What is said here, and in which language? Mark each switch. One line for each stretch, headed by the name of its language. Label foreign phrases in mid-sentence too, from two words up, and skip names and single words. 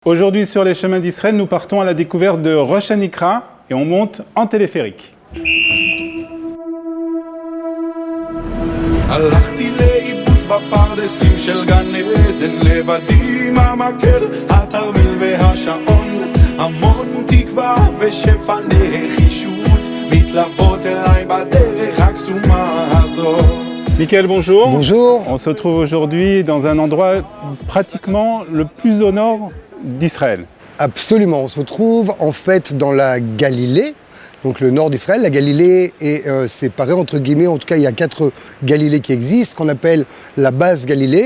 French: Aujourd'hui, sur les chemins d'Israël, nous partons à la découverte de Rosh Hanikra et on monte en téléphérique.
Hebrew: הלכתי לאיבוד בפרדסים של גן עדן, לבדי עם המקל, התרמיל והשעון, המון תקווה ושפע נחישות מתלוות אליי בדרך הקסומה הזו.
French: Michael, bonjour. Bonjour. On se trouve aujourd'hui dans un endroit pratiquement le plus au nord d'Israël. Absolument, on se trouve en fait dans la Galilée, donc le nord d'Israël. La Galilée est séparée entre guillemets, en tout cas il y a 4 Galilées qui existent, qu'on appelle la basse Galilée.